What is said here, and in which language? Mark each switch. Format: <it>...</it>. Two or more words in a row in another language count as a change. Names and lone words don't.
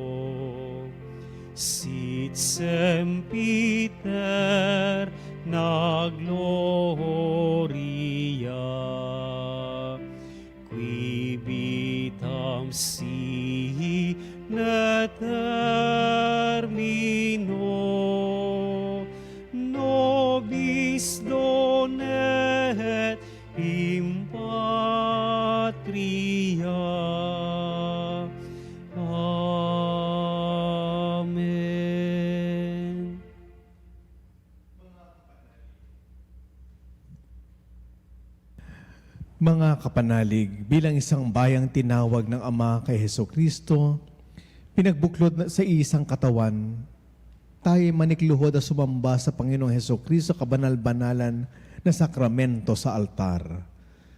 <la>sit sempiter na gloria, qui vitam si ne termino, nobis donet in patria. Amen.</la> <tl>Mga kapanalig, bilang isang bayang tinawag ng Ama kay Jesucristo, pinagbuklod sa isang katawan, tayo manikluhod at sumamba sa Panginoong Jesucristo kabanal-banalan na sakramento sa altar.</tl>